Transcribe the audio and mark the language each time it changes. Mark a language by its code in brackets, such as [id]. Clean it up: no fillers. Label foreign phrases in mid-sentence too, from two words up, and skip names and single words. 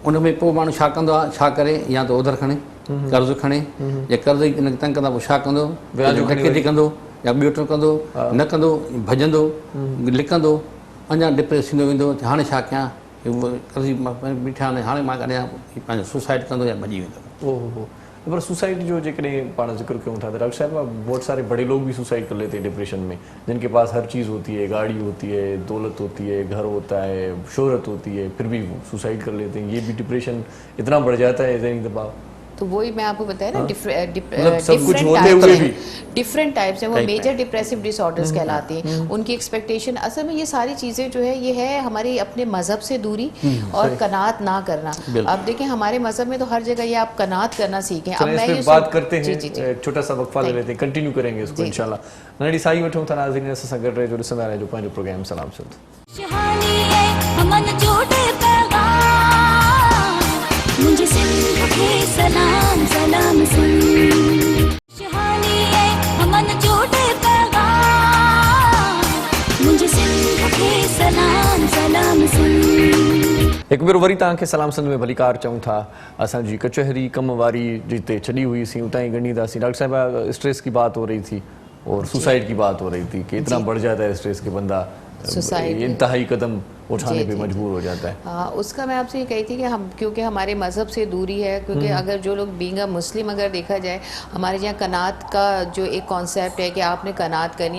[sd] उन में पोइ माण्हू छा कंदो आहे, छा करे, या त उधर खणे कर्ज़ु खणे, या कर्ज़ हिन तंग कंदा पोइ छा कंदो, डकैती कंदो या ॿियो टियों कंदो, न कंदो भॼंदो लिकंदो, अञा डिप्रेस थींदो वेंदो, हाणे छा कयां, कर्ज़ी बीठा आहिनि, हाणे मां कॾहिं पंहिंजो सुसाइड कंदो या भॼी वेंदो। ओहो, पर सुसाइड जो जेकॾहिं पाण जिक्र क्यों था, [ur] ڈاکٹر صاحب بہت سارے بڑے لوگ بھی سوسائڈ کر لیتے ہیں ڈپریشن میں، جن کے پاس ہر چیز ہوتی ہے، گاڑی ہوتی ہے، دولت ہوتی ہے، گھر ہوتا ہے، شہرت ہوتی ہے، پھر بھی وہ سوسائڈ کر لیتے ہیں. یہ بھی ڈپریشن اتنا بڑھ جاتا ہے ذہنی دباؤ. تو وہی میں آپ کو بتایا نا, [en] different types [ur] ہے وہ. [en] major depressive disorders [ur] کہلاتے ہیں۔ ان کی ایکسپیکٹیشن، اصل میں یہ ساری چیزیں جو ہے یہ ہے ہماری اپنے مذہب سے دوری اور قناعت نہ کرنا. اب دیکھیں ہمارے مذہب میں تو ہر جگہ یہ آپ قناعت کرنا سیکھیں. اب میں یہ بات کرتے ہیں، ایک چھوٹا سا وقفہ لے لیتے ہیں، کنٹینیو کریں گے اس کو [ar] إن شاء الله. [sd] नड़ी साई वठूं था नाज़रीन, असां सां गॾु रहिजो, ॾिसंदा रहिजो पंहिंजो प्रोग्राम सलाम सिंध। मुझे सिंध खे सलाम सलाम सिंध, शहानी है हमन जोड़े पैगाम, मुझे सिंध खे सलाम सलाम सिंध। एक बार वरी तव्हांखे सलाम सिंध में भलीकार चऊं था। असांजी कचहरी कम वारी जिते छॾी हुई सी उतां ई ॻंढींदासीं। [ur] ڈاکٹر صاحب، اسٹریس کی بات ہو رہی تھی اور سوسائڈ کی بات ہو رہی تھی کہ اتنا بڑھ جاتا ہے اسٹریس کے بندہ انتہائی قدم اٹھانے پہ مجبور ہو جاتا ہے. ہاں، اس کا میں آپ سے یہ کہی تھی کہ ہم، کیونکہ ہمارے مذہب سے دوری ہے، کیونکہ اگر جو لوگ [en] being a Muslim [ur] اگر دیکھا جائے، ہمارے یہاں قناعت کا جو ایک کانسیپٹ ہے کہ آپ نے قناعت کرنی ہے.